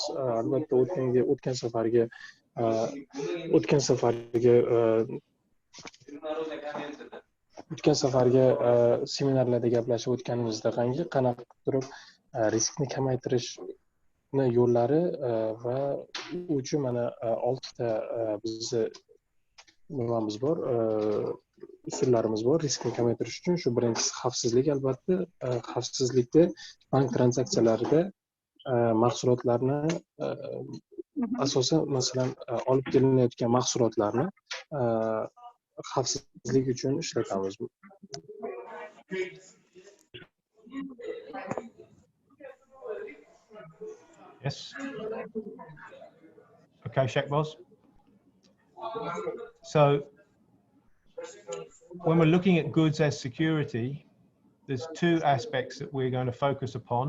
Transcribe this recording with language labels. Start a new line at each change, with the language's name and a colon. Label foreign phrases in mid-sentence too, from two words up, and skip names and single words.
Uzbek: Albatta o'tgan safargi seminarlarda gaplashib o'tganimizdaqangi qanaqa turib riskni kamaytirishni yo'llari va u uchun mana 6 ta bizni nimamiz bor, usullarimiz bor riskni kamaytirish uchun. Shu birinchisi xavfsizlik. Albatta, xavfsizlikda bank tranzaksiyalarida mahsulotlarni asosan masalan olib kelinayotgan mahsulotlarni xavfsizlik uchun ishlatamiz.
English: Yes. Okay, Shakboz. So when we're looking at goods as security, there's 2 aspects that we're going to focus upon.